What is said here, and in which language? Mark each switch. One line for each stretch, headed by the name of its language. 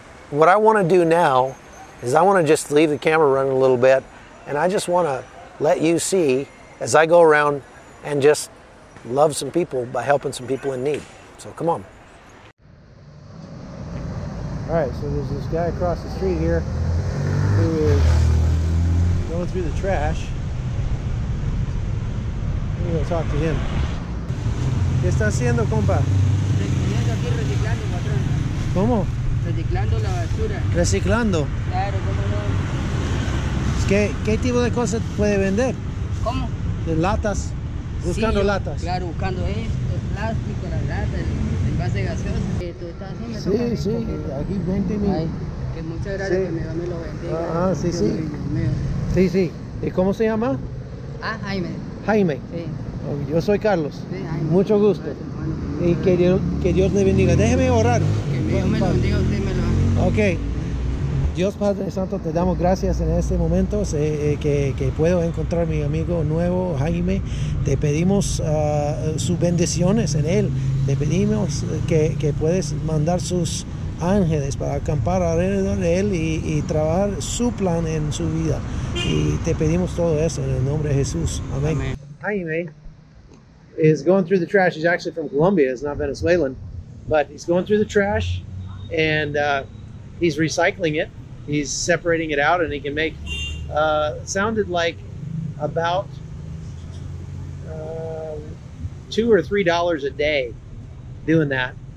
English: What I want to do now is I want to just leave the camera running a little bit, and I just want to let you see as I go around and just love some people by helping some people in need. So come on. All right, so there's this guy across the street here who is going through the trash. I'm going to talk to him.
Spanish: ¿Qué está haciendo, compa? Aquí reciclando, patrón. ¿Cómo? Reciclando la basura. Reciclando. Claro, cómo no. ¿Qué tipo de cosas puede vender? ¿Cómo? De latas. Buscando sí, latas. Claro, buscando el plástico, la lata, el envase gaseoso. ¿Tú estás haciendo? Sí, aquí 20,000. Que muchas gracias, sí. Que me lo bendiga. Sí. Sí. ¿Y cómo se llama? Jaime. Jaime. Sí. Yo soy Carlos. Sí, Jaime. Mucho gusto. Y que Dios le bendiga. Déjeme orar. Que Dios me lo bendiga, usted me lo. Ok. Dios Padre Santo, te damos gracias en este momento que puedo encontrar a mi amigo nuevo, Jaime. Te pedimos sus bendiciones en él. Te pedimos que puedes mandar sus ángeles para acampar alrededor de él y trabajar su plan en su vida. Y te pedimos todo eso en el nombre de Jesús. Amén. Amén.
English: Jaime is going through the trash. He's actually from Colombia. He's not Venezuelan. But he's going through the trash and he's recycling it. He's separating it out, and he can make, sounded like about $2 or $3 a day doing that.